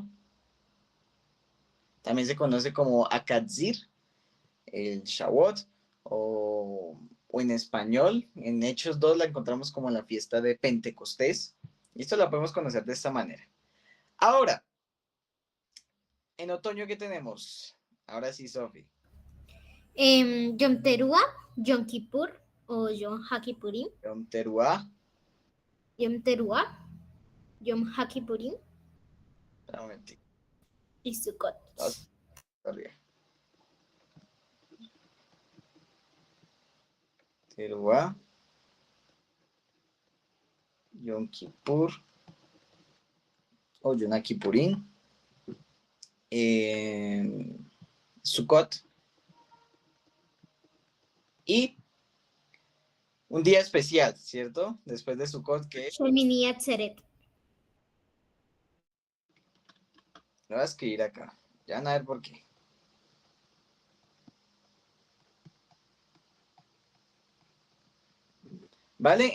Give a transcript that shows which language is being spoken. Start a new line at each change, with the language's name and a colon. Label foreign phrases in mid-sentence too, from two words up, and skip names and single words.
Spanish: También se conoce como Akadzir, el Shavuot, o en español, en Hechos 2 la encontramos como la fiesta de Pentecostés, Listo, la podemos conocer de esta manera. Ahora, en otoño, ¿qué tenemos? Ahora sí, Sofi. Yom Teruah, Yom Kippur o Yom HaKippurim. Yom Teruah. Yom Teruah, Yom HaKippurim Un momentito. y Sukkot. Arriba. Teruah. Yom Kippur. O Yom Kippurim. Sukkot. Y un día especial, ¿cierto? Después de Sukkot, que Shemini Atzeret. lo voy a escribir acá. Ya van a ver por qué. ¿Vale?